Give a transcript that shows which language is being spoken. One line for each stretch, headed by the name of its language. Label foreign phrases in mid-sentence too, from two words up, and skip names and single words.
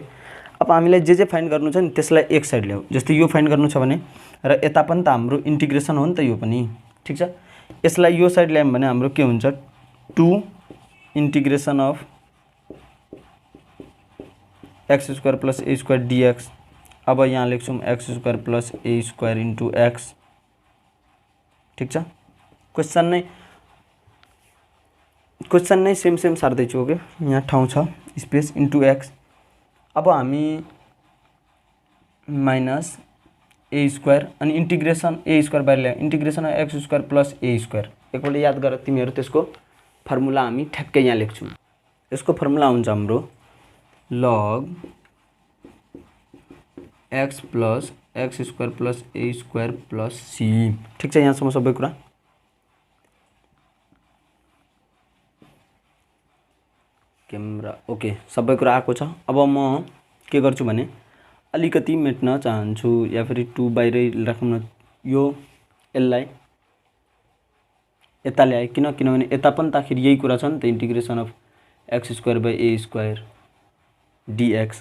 Nepali: अब हामीलाई जे फाइन्ड गर्नु छ नि त्यसलाई एक साइड ल्याऊ, जस्तै यो फाइन्ड गर्नु छ भने र यता पनि त हाम्रो इन्टिग्रेसन हो नि त यो पनि, ठिक छ। यसलाई यो साइड ल्यायौँ भने हाम्रो के हुन्छ 2
English: integration of x square plus a square dx.
Nepali: अब यहाँ लेख्छौँ
English: x square plus a square into x,
Nepali: ठीक छ। क्वेश्चन नै सेम सार्दैछु, ओके, यहाँ ठाउँ छ
English: space into x.
Nepali: अब हामी
English: minus a square
Nepali: अनि
English: integration a square
Nepali: बाहिर ल्यायो,
English: integration of x square plus a square.
Nepali: एकपल्ट याद गर तिमीहरू, त्यसको फर्मुला हामी ठ्याक्कै यहाँ लेख्छौँ। यसको फर्मुला हुन्छ हाम्रो
English: log x plus x square plus a square plus c,
Nepali: ठीक छ। यहाँसम्म सबै कुरा
English: camera okay,
Nepali: सबै कुरा आएको छ। अब म के गर्छु भने अलिकति मेट्न चाहन्छु, या फेरि 2 बाहिरै राखौँ न, यो यसलाई यता ल्याए, किनभने यता पनि त आखिर यही कुरा छ नि त,
English: integration of x square by a square dx.